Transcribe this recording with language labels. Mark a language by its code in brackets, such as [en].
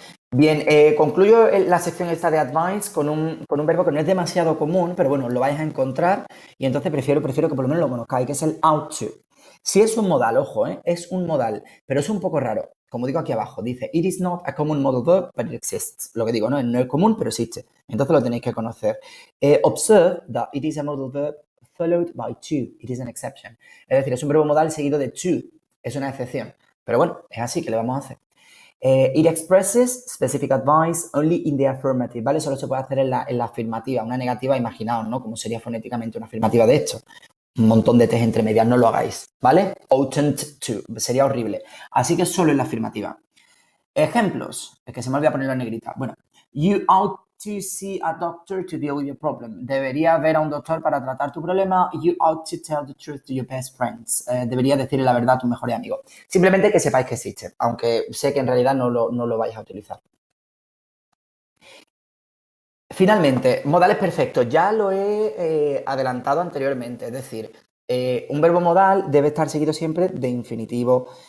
[es] Bien, concluyo la sección esta de advice con un verbo que no es demasiado común, pero bueno, lo vais a encontrar y entonces prefiero que por lo menos lo conozcáis, que es el ought to. Si es un modal, ojo, es un modal, pero es un poco raro. Como digo aquí abajo, dice, [en] it is not a common modal verb, but it exists. [es] Lo que digo, no es común, pero existe. Entonces lo tenéis que conocer. [en] Observe that it is a modal verb followed by to. It is an exception. [es] Es decir, es un verbo modal seguido de to. Es una excepción. Pero bueno, es así que le vamos a hacer. [en] It expresses specific advice only in the affirmative, [es] ¿vale? Solo se puede hacer en la afirmativa. Una negativa, imaginaos, ¿no? Como sería fonéticamente una afirmativa de esto. Un montón de T's entre medias, no lo hagáis, ¿vale? Oughtn't to, sería horrible. Así que solo en la afirmativa. Ejemplos, es que se me olvida ponerlo en negrita. [en] Bueno, you ought to see a doctor to deal with your problem. [es] Deberías ver a un doctor para tratar tu problema. [en] You ought to tell the truth to your best friends. [es] Deberías decirle la verdad a tu mejor amigo. Simplemente que sepáis que existe, aunque sé que en realidad no lo vais a utilizar. Finalmente, modales perfectos. Ya lo he adelantado anteriormente. Es decir, un verbo modal debe estar seguido siempre de infinitivo